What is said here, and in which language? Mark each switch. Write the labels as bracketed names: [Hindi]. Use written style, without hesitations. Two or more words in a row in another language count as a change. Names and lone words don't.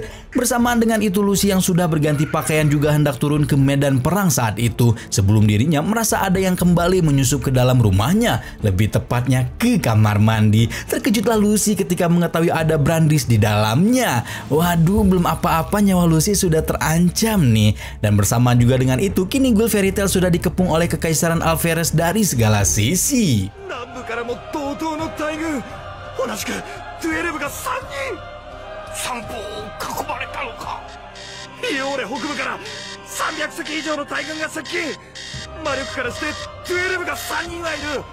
[Indonesian] Bersamaan dengan itu, Lucy yang sudah berganti pakaian juga hendak turun ke medan perang saat itu, sebelum dirinya merasa ada yang kembali menyusup ke dalam rumahnya, lebih tepatnya ke kamar mandi. Terkejutlah Lucy ketika mengetahui ada Brandis di dalamnya. Waduh, belum apa-apa nyawa Lucy sudah terancam nih. Dan bersamaan juga dengan itu, kini Guild Fairy Tail sudah dikepung oleh Kekaisaran Alferez dari segala sisi. [Japanese] 南部からも同等の大軍同じく12が3人三方を囲まれたのかイオーレ北部から300隻以上の大軍が接近。魔力からして12が3人はいる。